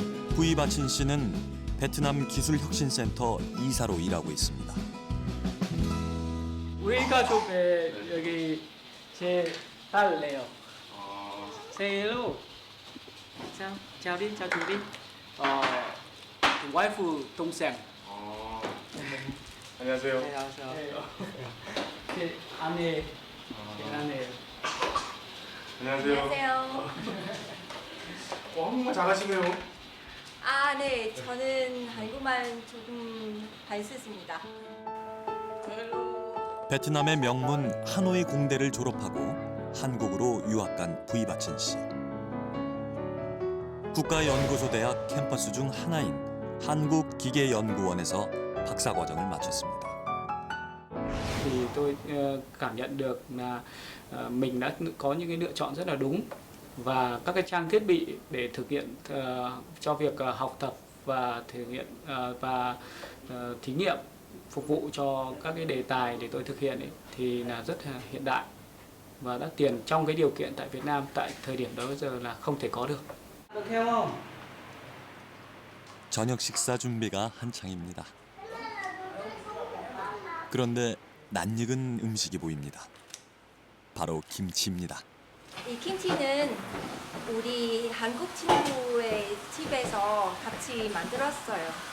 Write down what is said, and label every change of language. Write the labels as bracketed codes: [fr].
[ko] 부이바친 씨는 베트남 기술혁신센터 이사로 일하고 있습니다. 우리 가족에 여기 제 딸래요. [vi] 생일로 chào đi chào chú đi. [ko] 와이프 동생. 안녕하세요. 안녕하세요. 제 아내. 안녕하세요. 한국말 잘하시네요. 아, 네. 저는 한국말 조금 잘 쓰습니다. 베트남의 명문 하노이 공대를 졸업하고 한국으로 유학 간 부이바친 씨. 국가연구소대학 캠퍼스 중 하나인 한국기계연구원에서 박사과정을 마쳤습니다. [vi] Thì tôi cảm nhận được là mình đã có những cái lựa chọn rất là đúng và các cái trang thiết bị để thực hiện cho việc học tập và thử nghiệm và thí nghiệm phục vụ cho các cái đề tài để tôi thực hiện ấy, thì là rất là hiện đại và đắt tiền trong cái điều kiện tại Việt Nam tại thời điểm đó bây giờ là không thể có được. Được theo không? [ko] 저녁 식사 준비가 한창입니다. 그런데 낯익은 음식이 보입니다. 바로 김치입니다. 이 김치는 우리 한국 친구의 집에서 같이 만들었어요.